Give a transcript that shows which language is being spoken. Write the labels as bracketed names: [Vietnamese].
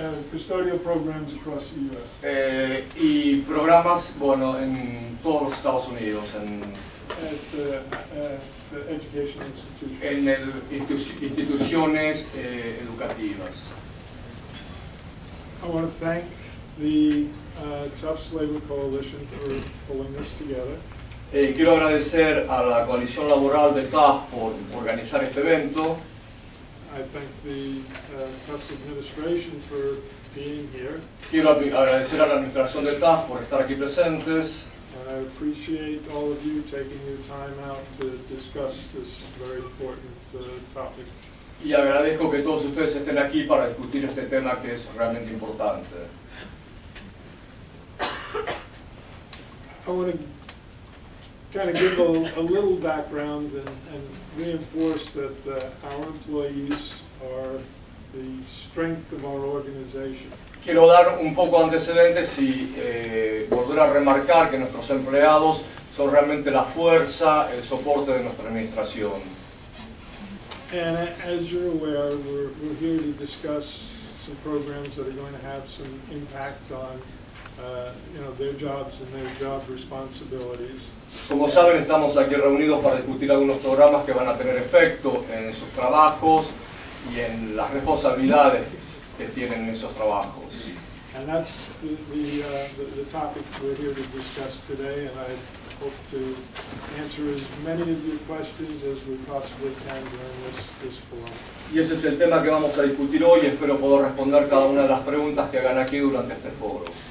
[English] Custodial programs across the U.S. [Spanish] Y programas, bueno, en todos los Estados Unidos, [English] at the education institutions. [Spanish] en instituciones educativas. [English] I want to thank the Tufts Labor Coalition for pulling this together. [Spanish] Quiero agradecer a la coalición laboral de Tufts por organizar este evento. [English] I thank the Tufts administration for being here. [Spanish] Quiero agradecer a la administración de Tufts por estar aquí presentes. [English] And I appreciate all of you taking your time out to discuss this very important topic. [Spanish] Y agradezco que todos ustedes estén aquí para discutir este tema que es realmente importante. [English] I want to kind of give a little background and reinforce that our employees are the strength of our organization. [Spanish] Quiero dar un poco de antecedentes y volver a remarcar que nuestros empleados son realmente la fuerza, el soporte de nuestra administración. [English] And as you're aware, we're here to discuss some programs that are going to have some impact on their jobs and their job responsibilities. [Spanish] Como saben, estamos aquí reunidos para discutir algunos programas que van a tener efecto en sus trabajos y en las responsabilidades que tienen en esos trabajos. [English] And that's the topic we're here to discuss today, and I hope to answer as many of your questions as we possibly can during this forum. [Spanish] Y ese es el tema que vamos a discutir hoy. Espero poder responder cada una de las preguntas que hagan aquí durante este foro.